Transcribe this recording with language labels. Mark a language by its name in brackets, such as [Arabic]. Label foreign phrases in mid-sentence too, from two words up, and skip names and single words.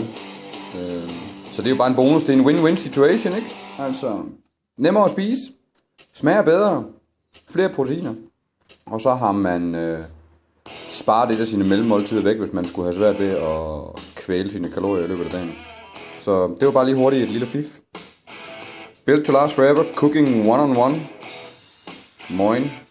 [Danish] Så det er jo bare en bonus. Det er en win-win situation, ikke? Altså, nemmere at spise, smager bedre, flere proteiner. Og så har man sparet lidt af sine mellemmåltider væk, hvis man skulle have svært ved at kvæle sine kalorier i løbet af dagen. Så det var bare lige hurtigt et lille fif. [English] Built to last forever, cooking one on one. Moin.